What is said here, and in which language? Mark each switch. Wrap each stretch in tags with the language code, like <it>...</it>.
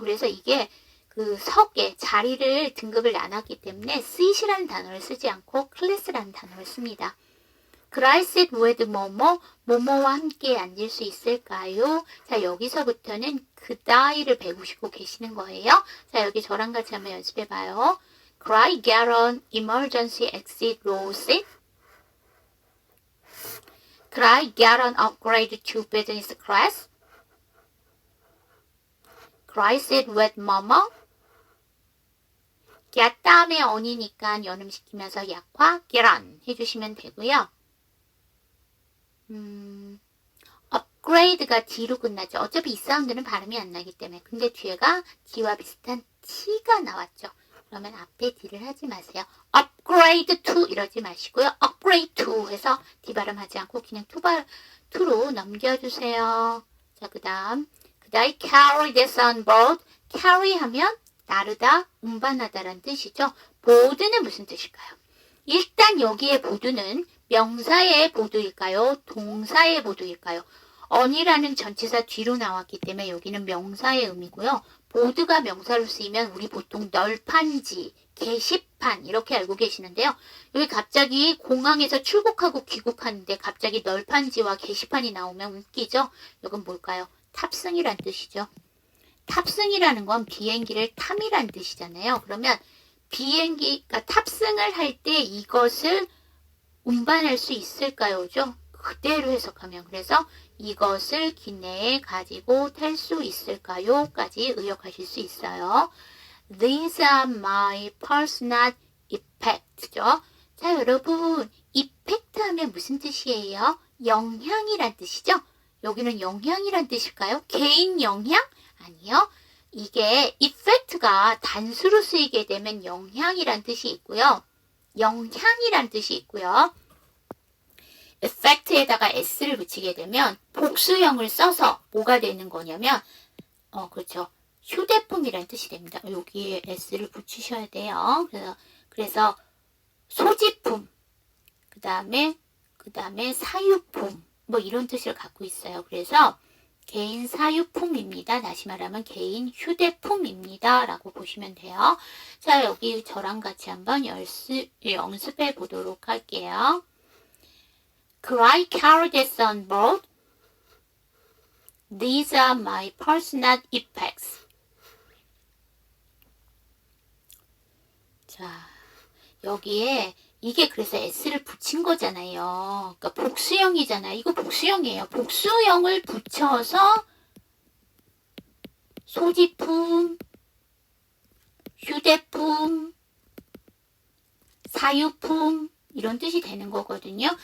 <ko>그래서 이게 그 석에 자리를 등급을 나눴기 때문에 seat이라는 단어를 쓰지 않고 클래스라는 단어를 씁니다.</ko> <en>Could I sit with</en> <ko>뭐뭐와 함께 앉을 수 있을까요? 자, 여기서부터는 그다이를 배우시고 계시는 거예요. 자, 여기 저랑 같이 한번 연습해봐요.</ko> <en>Could I get an emergency exit row seat? Could I get an upgrade to business class? Could I sit with mama?</en> <ko>get 다음에 on이니까 연음시키면서 약화 get on 해주시면 되고요. upgrade가 D로 끝나죠. 어차피 이 사운드는 발음이 안 나기 때문에. 근데 뒤에가 D와 비슷한 T가 나왔죠. 그러면 앞에 D를 하지 마세요. upgrade to 이러지 마시고요. upgrade to 해서 D 발음하지 않고 그냥 to로 넘겨주세요. 자, 그 다음</ko> <en>carry this on board.</en> <ko>carry 하면 나르다, 운반하다라는 뜻이죠. 보드는 무슨 뜻일까요? 일단 여기에 보드는 명사의 보드일까요? 동사의 보드일까요? on이라는 전치사 뒤로 나왔기 때문에 여기는 명사의 의미고요. 보드가 명사로 쓰이면 우리 보통 널판지, 게시판 이렇게 알고 계시는데요. 여기 갑자기 공항에서 출국하고 귀국하는데 갑자기 널판지와 게시판이 나오면 웃기죠? 이건 뭘까요? 탑승이란 뜻이죠. 탑승이라는 건 비행기를 탐이란 뜻이잖아요. 그러면 비행기가 탑승을 할 때 이것을 운반할 수 있을까요?죠. 그대로 해석하면 그래서 이것을 기내에 가지고 탈 수 있을까요?까지 의역하실 수 있어요.</ko> <en>These are my personal effects죠.</en> <ko>자, 여러분, effect 하면 무슨 뜻이에요? 영향이란 뜻이죠. 여기는 영향이란 뜻일까요? 개인 영향? 아니요. 이게 effect가 단수로 쓰이게 되면 영향이란 뜻이 있고요. 영향이란 뜻이 있고요. effect에다가 s를 붙이게 되면 복수형을 써서 뭐가 되는 거냐면 그렇죠. 휴대품이란 뜻이 됩니다. 여기에 s를 붙이셔야 돼요. 그래서 소지품, 그 다음에 사유품 이런 뜻을 갖고 있어요. 그래서 개인 사유품입니다. 다시 말하면 개인 휴대품입니다. 라고 보시면 돼요. 자, 여기 저랑 같이 한번 연습해 보도록 할게요.</ko> <en>Could I carry this on board? These are my personal effects.</en> <ko>자, 여기에 이게 그래서 s를 붙인 거잖아요. 그러니까 복수형이잖아요. 이거 복수형이에요. 복수형을 붙여서 소지품, 휴대품, 사유품 이런 뜻이 되는 거거든요.</ko>